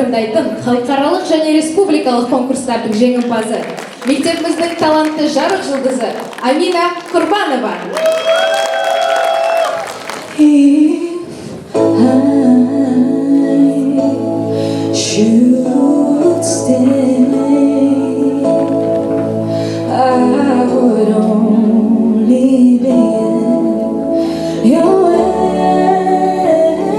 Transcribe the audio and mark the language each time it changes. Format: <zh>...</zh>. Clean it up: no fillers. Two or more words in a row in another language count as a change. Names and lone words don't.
<kk>ойнайтын халықаралық және республикалық конкурстардың жеңімпазы, мектебіміздің талантты жарық жұлдызы Амина Құрбанова.</kk> <en>Should stay, I would only be in your way.</en>